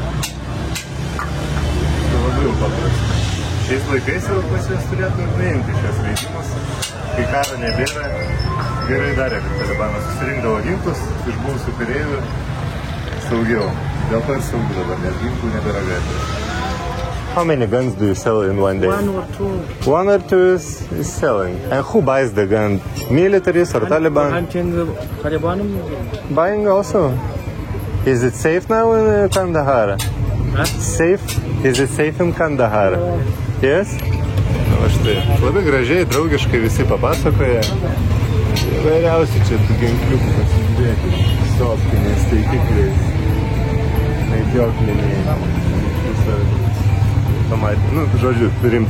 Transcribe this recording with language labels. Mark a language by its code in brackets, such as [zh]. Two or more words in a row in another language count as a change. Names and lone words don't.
[lt] Tai labai jau paprasta. Šiais laikais jau pas jas turėtų nuimti šios leidimus. Kai karo nebėra, gerai darė, kad Talibanas susirinkdavo ginklus iš buvusių kareivių saugiau. Dėl to ir saugiau dabar, nes ginklų nebėra gatvės. [en] How many guns do you sell in one day? One or two. One or two is selling. And who buys the gun? Militaries or Taliban? Hunting Taliban. Buying also. Is it safe now in Kandahar? Huh? Safe? Is it safe in Kandahar? Yes? [lt] Na, štai. Labai gražiai, draugiškai visi papasakoja. Įvairiausi čia tų ginkliukų pasižiūrėti. Su optiniais taikikliais. Medžiokliniai. Nu, žodžiu, rimta.